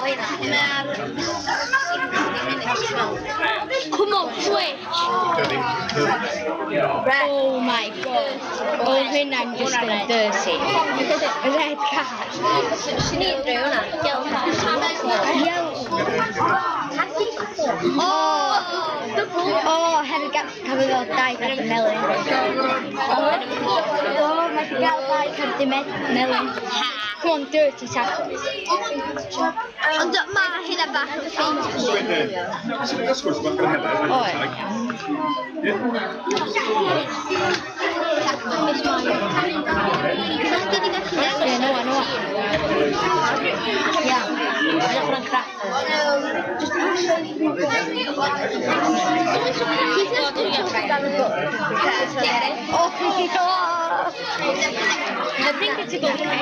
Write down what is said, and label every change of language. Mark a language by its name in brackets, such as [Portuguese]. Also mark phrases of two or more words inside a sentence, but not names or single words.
[English] Come on, switch. Oh my god. Oh, I'm just been dirty. Red card. She needs to do yellow card. [Welsh] Oh, hefyd cafodd fel dau card y melyn. Oh, mae di gael dau card y melyn. [English] Come on, dirty tackle. [Welsh] Ond mae hynna bach yn ffein. [English] Noah. Yeah, that's one crap. I think it's a good one.